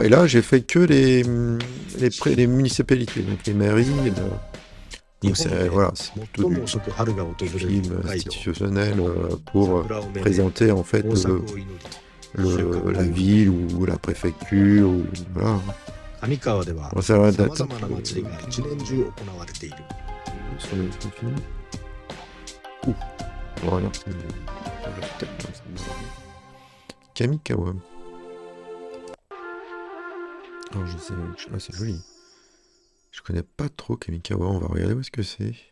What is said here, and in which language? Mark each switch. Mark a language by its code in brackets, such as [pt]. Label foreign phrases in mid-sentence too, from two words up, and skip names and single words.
[fr] Et là, j'ai fait que les municipalités, donc les mairies. Donc voilà, c'est plutôt du film institutionnel pour présenter en fait la ville ou la préfecture. Ou, voilà. [ja] 上川では [fr] Ça va [ja] さま [fr] être [ja] ざまな祭りが一年中行われている。 [fr] sur le film. Ouh. Voilà. Kamikawa. Alors je sais. Ah, c'est joli. Je connais pas trop Kamikawa. On va regarder où est-ce que c'est.